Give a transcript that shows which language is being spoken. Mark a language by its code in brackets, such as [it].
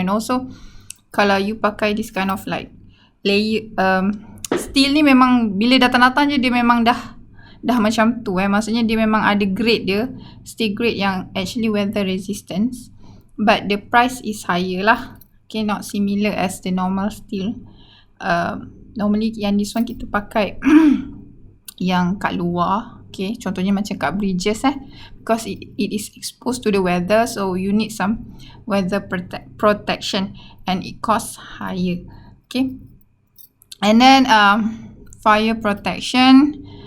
[en] And also [ms] kalau you pakai [en] this kind of like layer steel [ms] ni memang bila datang-datang je dia memang dah macam tu. Maksudnya dia memang ada grade dia, [en] steel grade [ms] yang [en] actually weather resistance, but the price is higher [ms] lah. [en] Okay, not similar as the normal steel. Normally [ms] yang [en] this one [ms] kita pakai yang kat luar. [en] Okay, [ms] contohnya macam kat [en] bridges because it is exposed to the weather, so you need some weather protection and it costs higher. Okay, and then fire protection.